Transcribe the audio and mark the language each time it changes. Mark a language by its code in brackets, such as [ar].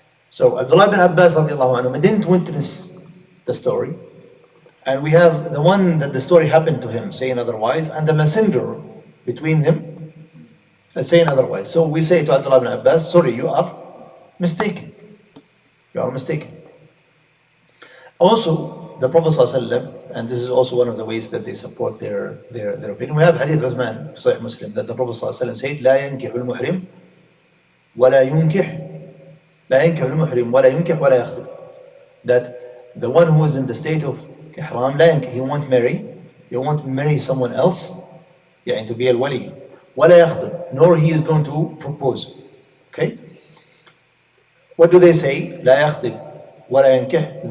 [en] So Abdullah ibn Abbas radiallahu anhu didn't witness the story, and we have the one that the story happened to him saying otherwise, and the messenger between them saying otherwise. So we say to Abdullah ibn Abbas, sorry, you are mistaken. You are mistaken. Also, the Prophet ﷺ, and this is also one of the ways that they support their opinion. We have Hadith Uthman, Surayh Muslim, that the Prophet ﷺ said, [ar] لا ينكح المحرم ولا ينكح لا ينكح المحرم ولا ينكح ولا يخطب. [en] That the one who is in the state of ihram, [ar] لا ينكح, [en] he won't marry someone else, [ar] يعني [en] to be al-wali, [ar] ولا يخطب, [en] nor he is going to propose. Okay? What do they say? [ar] لا يخطب ولا ينكح.